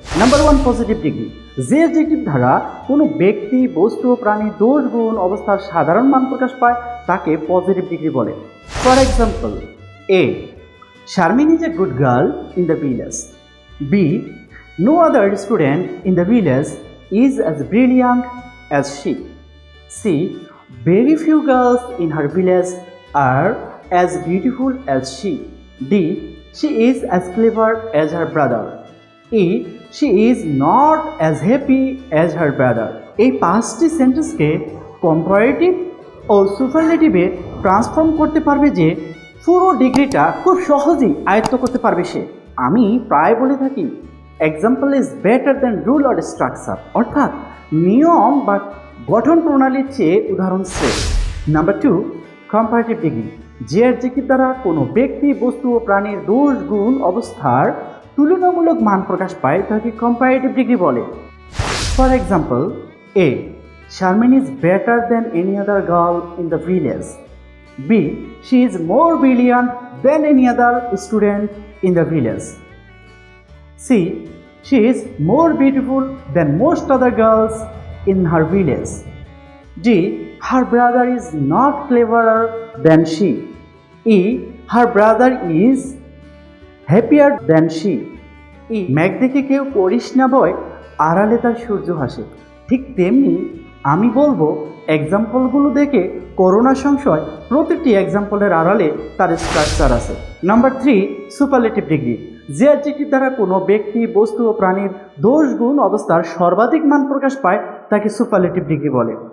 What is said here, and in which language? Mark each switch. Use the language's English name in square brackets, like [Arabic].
[Bangla] Number 1 positive degree যে adjective দ্বারা কোনো ব্যক্তি, বস্তু, প্রাণী দোষ, গুণ, অবস্থার সাধারণ মান প্রকাশ পায় তাকে পজিটিভ ডিগ্রি বলে। [English] For example, A Sharmin is a good girl in the village. B no other student in the village is as brilliant as she. C very few girls in her village are as beautiful as she. D she is as clever as her brother. E she is not as happy as her brother. [Bangla] এই পাঁচটি সেন্টেন্সকে comparative ও সুপারলেটিভে transform করতে পারবে যে পুরো ডিগ্রিটা খুব সহজেই আয়ত্ত করতে পারবে সে। আমি প্রায় বলে থাকি [English] example is better than rule or structure, [Bangla] অর্থাৎ নিয়ম বা গঠন প্রণালীর চেয়ে উদাহরণ শ্রেষ্ঠ। নাম্বার 2 কম্পারেটিভ ডিগ্রি যে অ্যাডজেক্টিভ দ্বারা কোনো ব্যক্তি, বস্তু ও প্রাণীর দোষ, গুণ, অবস্থার তুলনামূলক মান প্রকাশ পায় তাকে কম্পারেটিভ ডিগ্রি বলে। [English] For example, A Sharmin is better than any other girl in the village. B she is more brilliant than any other student in the village. C she is more beautiful than most other girls in her village. D her brother is not cleverer than she. E her brother is happier than she. [Bangla] E মেঘ দেখে কেউ করিস না ভয়, আড়ালে তার সূর্য হাসে। ঠিক তেমনি আমি বলবো এক্সাম্পলগুলো দেখে করোনা সংশয়, প্রতিটি এক্সাম্পলের আড়ালে তার স্ট্রাকচার আছে। নাম্বার 3 সুপারলেটিভ ডিগ্রি যে অ্যাডজেক্টিভ দ্বারা কোনো ব্যক্তি, বস্তু ও প্রাণীর দোষ, গুণ, অবস্থার সর্বাধিক মান প্রকাশ পায় তাকে সুপারলেটিভ ডিগ্রি বলে।